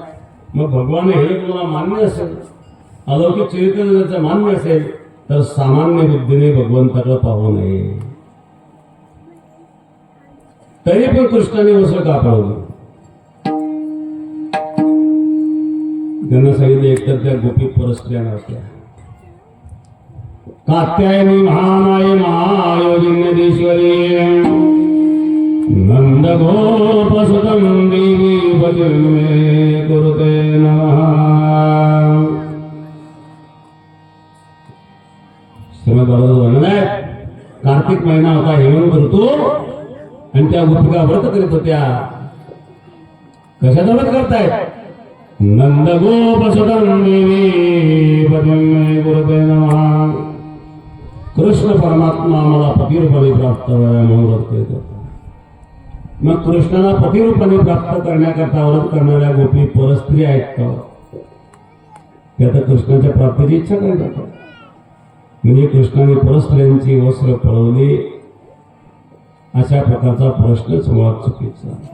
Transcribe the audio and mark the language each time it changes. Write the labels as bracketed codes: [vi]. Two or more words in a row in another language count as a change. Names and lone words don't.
[mr] मग भगवान हे तुम्हाला मान्य असेल अलौकिक चरित्र त्याचं मान्य असेल तर सामान्य बुद्धीने भगवंताकडे पाहू नये. तरी पण कृष्णाने वस्त्र का पळवलं त्यांना सांगितलं. एकतर त्या गोपी परस्त्रिया नव्हत्या. [sa] कात्यायनी महामाये महायोगिन्यदेश्वरी नंद गोपसुतं देवी पतिं मे कुरुते नमः। [mr] श्रीमद भागवत वर्णन आहे, कार्तिक महिना होता, हेमंत ऋतू, आणि त्या गोपिका व्रत करीत होत्या. कशाचं व्रत करतायत? [sa] नंद गोपसुतं देवी पतिं मे कुरुते नमः. [mr] कृष्ण परमात्मा मला पतिरूपाने प्राप्त व्हावा म्हणून व्रत करीत होता. मग कृष्णाला पतिरूपाने प्राप्त करण्याकरता व्रत करणाऱ्या गोपी परस्त्री आहेत का? त्या तर कृष्णाच्या प्राप्तीची इच्छा करीत होत्या. म्हणजे कृष्णाने परस्त्रियांची वस्त्र पळवली, अशा प्रकारचा प्रश्नच मुळात चुकीचा.